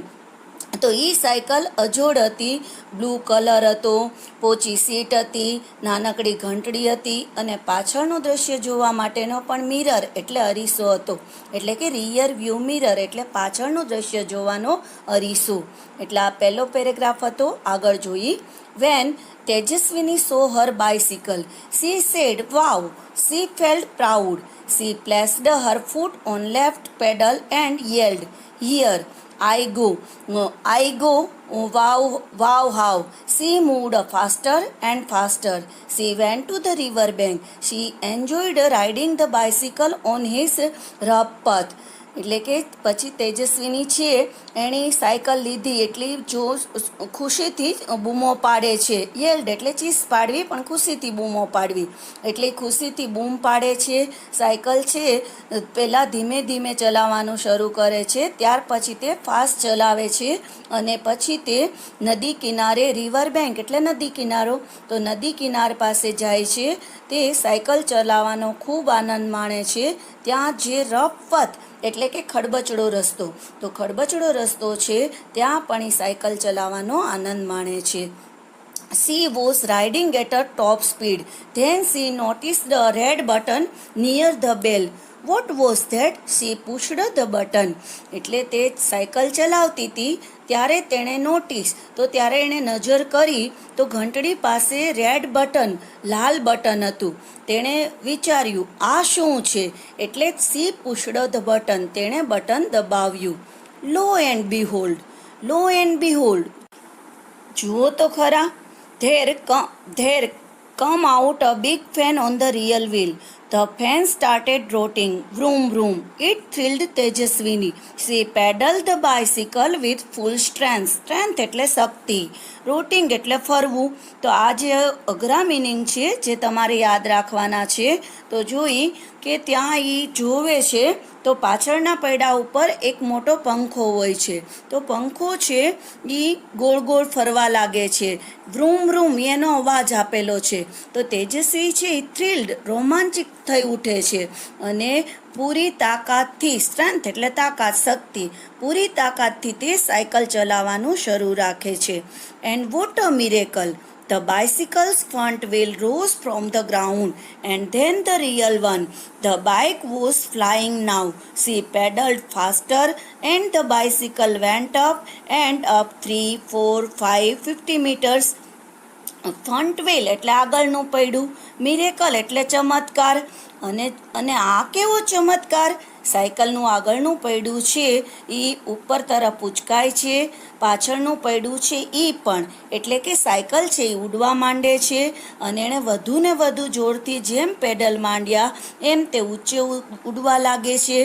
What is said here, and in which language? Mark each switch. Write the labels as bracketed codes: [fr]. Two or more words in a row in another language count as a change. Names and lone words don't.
[gu] તો એ સાયકલ અજોડ હતી, બ્લુ કલર હતો, પોચી સીટ હતી, નાનકડી ઘંટડી હતી અને પાછળનું દ્રશ્ય જોવા માટેનો પણ મિરર એટલે અરીસો હતો. એટલે કે [en] rear view mirror [gu] એટલે પાછળનું દ્રશ્ય જોવાનો અરીસો. એટલે આ પહેલો પેરેગ્રાફ હતો. આગળ જોઈએ. [en] વેન Tejaswini saw her bicycle, she said, "Wow!" She felt proud. She placed her foot on left pedal and yelled, "Here I go! I go! Wow! Wow! How!" She moved faster and faster. She went to the river bank. She enjoyed riding the bicycle on his rough path. [gu] એટલે કે પછી તેજસ્વીની છે એણે સાયકલ લીધી એટલી જો ખુશીથી બૂમો પાડે છે. યેલ્ડ એટલે ચીસ પાડવી, પણ ખુશીથી બૂમો પાડવી. એટલે ખુશીથી બૂમ પાડે છે. સાયકલ છે પહેલાં ધીમે ધીમે ચલાવવાનું શરૂ કરે છે, ત્યાર પછી તે ફાસ્ટ ચલાવે છે અને પછી તે નદી કિનારે, [en] river bank [gu] એટલે નદી કિનારો, તો નદી કિનાર પાસે જાય છે. તે સાયકલ ચલાવવાનો ખૂબ આનંદ માણે છે. ત્યાં જે [en] rough path [gu] એટલે કે ખડબચડો રસ્તો, તો ખડબચડો રસ્તો છે ત્યાં પણ એ સાયકલ ચલાવવાનો આનંદ માણે છે. [en] She was riding at a top speed. Then she noticed a red button near the bell. What was that? She pushed the button. [gu] એટલે તે સાયકલ ચલાવતી હતી ત્યારે તેણે નોટિસ, તો ત્યારે એણે નજર કરી તો ઘંટડી પાસે [en] red button, [gu] લાલ બટન હતું. તેણે વિચાર્યું આ શું છે, એટલે [en] she pushed the button, [gu] તેણે બટન દબાવ્યું. [en] lo and behold. lo and behold, [gu] જુઓ તો ખરા. [en] There come out a big fan on the rear wheel. The fan started rotating. Vroom vroom. It thrilled Tejaswini. She pedaled the bicycle with full strength. [gu] Strength એટલે શક્તિ. રોટિંગ એટલે ફરવું. તો આ જે અઘરા મિનિંગ છે જે તમારે યાદ રાખવાના છે. તો જોઈ કે ત્યાં એ જોવે છે તો પાછળના પૈડા ઉપર એક મોટો પંખો હોય છે. તો પંખો છે એ ગોળ ગોળ ફરવા લાગે છે. વ્રૂમ વ્રૂમ એનો અવાજ આપેલો છે. તો તેજસ્વી છે એ થ્રિલ્ડ, રોમાંચિત થઈ ઉઠે છે અને પૂરી તાકાતથી, સ્ટ્રેન્થ એટલે તાકાત, શક્તિ, પૂરી તાકાતથી તે સાયકલ ચલાવવાનું શરૂ રાખે છે. [en] and what a miracle! The bicycle's front wheel rose from the ground and then the real one. The bike was flying now. She pedaled faster and the bicycle went up and up 3, 4, 5, 50 meters. front wheel [gu] એટલે આગળનું પૈડું, મિરેકલ એટલે ચમત્કાર. અને આ કેવો ચમત્કાર! સાયકલનું આગળનું પૈડું છે એ ઉપર તરફ ઉચકાય છે, પાછળનું પૈડું છે એ પણ, એટલે કે સાયકલ છે એ ઉડવા માંડે છે અને એણે વધુ ને વધુ જોરથી જેમ પેડલ માંડ્યા એમ તે ઊંચે ઉડવા લાગે છે.